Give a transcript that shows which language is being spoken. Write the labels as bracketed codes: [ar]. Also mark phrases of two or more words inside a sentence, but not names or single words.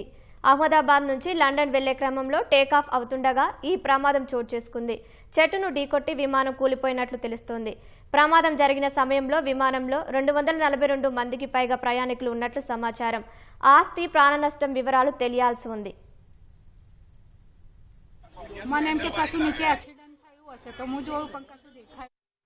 [te] అహ్మదాబాద్ నుంచి లండన్ వెళ్లే క్రమంలో టేకాఫ్ అవుతుండగా ఈ ప్రమాదం చోటు చేసుకుంది. చెట్టును ఢీకొట్టి విమానం కూలిపోయినట్లు తెలుస్తోంది. ప్రమాదం జరిగిన సమయంలో విమానంలో 242 మందికి పైగా ప్రయాణికులు ఉన్నట్లు సమాచారం. ఆస్తి ప్రాణ నష్టం వివరాలు తెలియాల్సి ఉంది. [gu] મને એમ કે કશું નીચે એક્સિડન્ટ થયું હશે તો હું જોઉં પણ કશું દેખાય